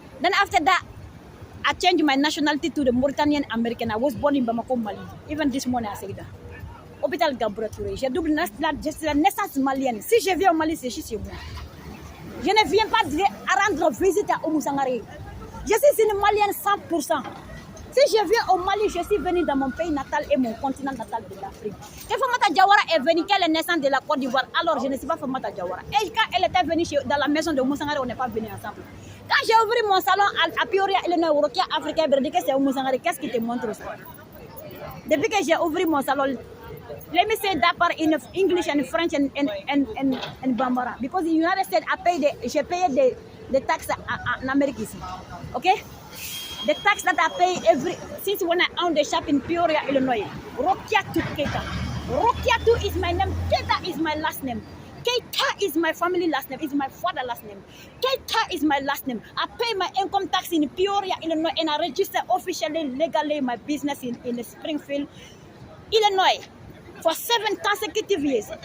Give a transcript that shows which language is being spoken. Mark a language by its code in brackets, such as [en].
[en] Then after that, I changed my nationality to the Mauritanian American. I was born in Bamako, Mali. Even this morning, I say that. [fr] Hôpital Gabriel Touré. J'ai double la naissance malienne. Si je viens au Mali, c'est chez moi. Je ne viens pas rendre visite à Oumoussangare. Je suis une Malienne 100%. Si je viens au Mali, je suis venue dans mon pays natal et mon continent natal de l'Afrique. Quand Famata Diawara est venue, qu'elle est naissance de la Côte d'Ivoire, alors je ne suis pas Famata Diawara. Et quand elle était venue dans la maison de Moussangare, on n'est pas venus ensemble. Quand j'ai ouvert mon salon à Peoria, Illinois, Urukia, Africain, c'est Moussangare, qu'est-ce qui te montre ça? Depuis que j'ai ouvert mon salon, [en] let me say that part in English and French and Bambara. Because in the United States, [fr] j'ai payé des taxes en Amérique ici. [en] Okay? The tax that I pay since when I own the shop in Peoria, Illinois. Rokiatu Keta. Rokiatu is my name. Keta is my last name. Keita is my family last name. It's my father last name. Keita is my last name. I pay my income tax in Peoria, Illinois, and I register officially, legally my business in Springfield, Illinois, for 7 consecutive years.